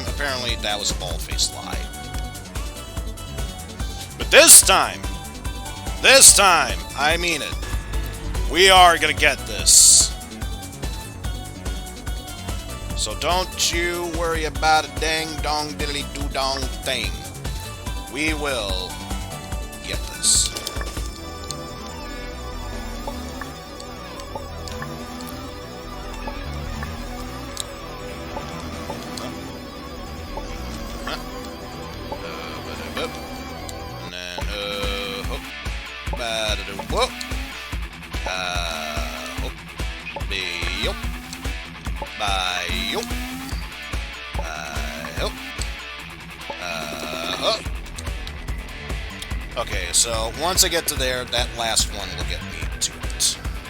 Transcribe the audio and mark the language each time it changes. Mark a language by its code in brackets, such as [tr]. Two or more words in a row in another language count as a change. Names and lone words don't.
[en] Apparently that was a bald-faced lie. But this time, I mean it. We are gonna get this. So don't you worry about a dang-dong diddly-doo-dong thing. We will get this. And then, hook. Ba-da-doo-whoop. Hook. Be-yup. Bye-yup. Bye-yup. Hook. Okay, so once I get to there, that last one will get me to it.